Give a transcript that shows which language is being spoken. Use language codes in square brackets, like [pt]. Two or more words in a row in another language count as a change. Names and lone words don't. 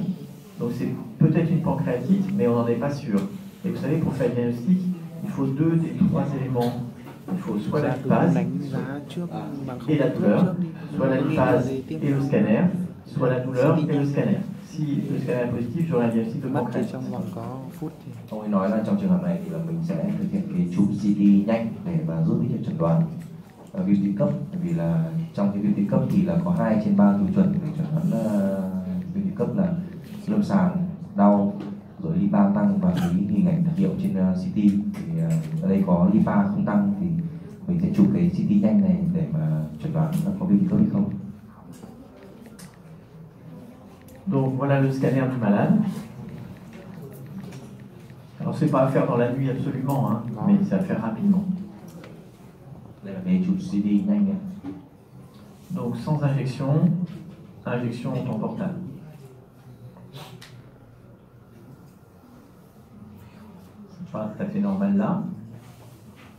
[fr] Donc c'est peut-être une pancréatite, mais on n'en est pas sûr. Et vous savez, pour faire le diagnostic, il faut 2 des 3 éléments. Il faut soit la lipase et la douleur, soit la lipase et le scanner, soit la douleur et le scanner. Si le scanner est positif, j'aurai un diagnostic de pancréatite. [vi] Ông ấy nói là trong trường hợp này thì là mình sẽ thực hiện cái chụp CT nhanh để mà giúp ích chẩn đoán viêm tụy cấp. Bởi vì là trong cái viêm tụy cấp thì là có 2 trên 3 tiêu chuẩn để chẩn đoán viêm tụy cấp là lâm sàng, đau, rồi lipa tăng và cái hình ảnh đặc hiệu trên CT. Thì ở đây có lipa không tăng thì mình sẽ chụp cái CT nhanh này để mà chẩn đoán là có viêm tụy cấp hay không. [fr] Donc voilà le scanner du malade. Alors c'est pas à faire dans la nuit absolument, hein, mais c'est à faire rapidement. [vi] Đây là cái chụp CT nhanh này. [fr] Donc sans injection, injection en portable. C'est pas tout à fait normal là.